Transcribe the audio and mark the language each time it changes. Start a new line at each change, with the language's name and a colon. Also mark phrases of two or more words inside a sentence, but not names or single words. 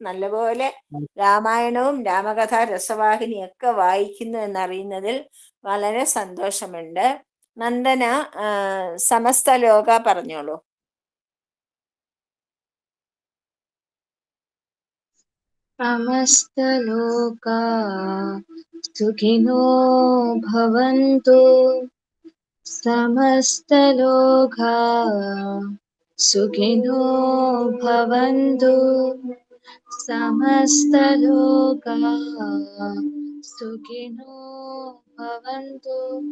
Malayalam: നല്ലപോലെ രാമായണവും രാമകഥ രസവാഹിനിയൊക്കെ വായിക്കുന്നു എന്നറിയുന്നതിൽ വളരെ സന്തോഷമുണ്ട്. നന്ദന
Sanskrit: സമസ്ത ലോക
Malayalam: പറഞ്ഞോളൂ.
Sanskrit: സമസ്തലോകാ സുഖിനോ ഭവന്തു. സമസ്തലോകാ സുഖിനോ ഭവന്തു. സമസ്തലോകാ സുഖിനോ ഭവന്തു.